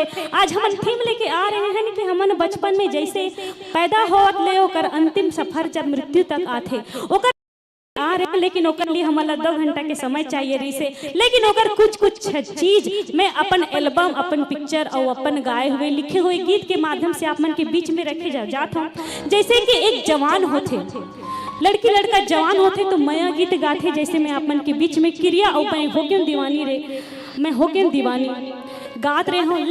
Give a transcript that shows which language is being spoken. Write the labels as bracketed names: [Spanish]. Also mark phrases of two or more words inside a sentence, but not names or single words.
[Chhattisgarhi] आज हम थीम लेके आ रहे हैं कि हमन बचपन में जैसे पैदा होत ले ओकर अंतिम सफर जब मृत्यु तक आथे ओकर आ रहे हैं, लेकिन ओकर लिए हमारा 2 घंटा के समय चाहिए रही से लेकिन ओकर कुछ चीज मैं अपन एल्बम अपन पिक्चर और अपन गाए हुए लिखे हुए गीत के माध्यम से आप मन के बीच में रखे जाता हूँ। जैसे कि एक जवान होते लड़की लड़का जवान होते तो माया गीत गाते जैसे मैं अपन के बीच में क्रिया और मैं हो गया दीवानी रे मैं हो गया दीवानी गात रहे हूँ।